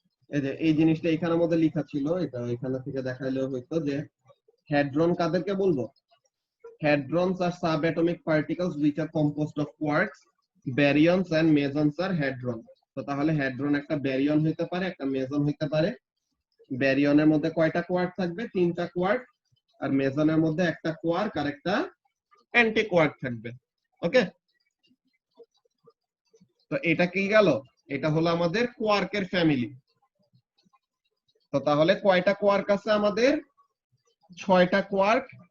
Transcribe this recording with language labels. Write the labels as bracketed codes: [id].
[bn] এই যে এই জিনিসটা এখানের মধ্যে লেখা ছিল, এটা এখানে থেকে দেখাইলেও হইতো যে hadron কাদেরকে বলবো? [en] Hadrons are subatomic particles which are composed of quarks, baryons and mesons are hadron। [bn] তো তাহলে hadron একটা ব্যারিয়ন হইতে পারে, একটা মেসন হইতে পারে। ব্যারিয়নের মধ্যে কয়টা কোয়ার্ক থাকবে? 3টা কোয়ার্ক। আর মেসনের মধ্যে একটা কোয়ার্ক আর একটা অ্যান্টি কোয়ার্ক থাকবে। ওকে, তো এটা কি গেল? এটা হলো আমাদের কোয়ার্কের ফ্যামিলি। তো তাহলে কয়টা কোয়ার্ক আছে আমাদের? 6টা কোয়ার্ক।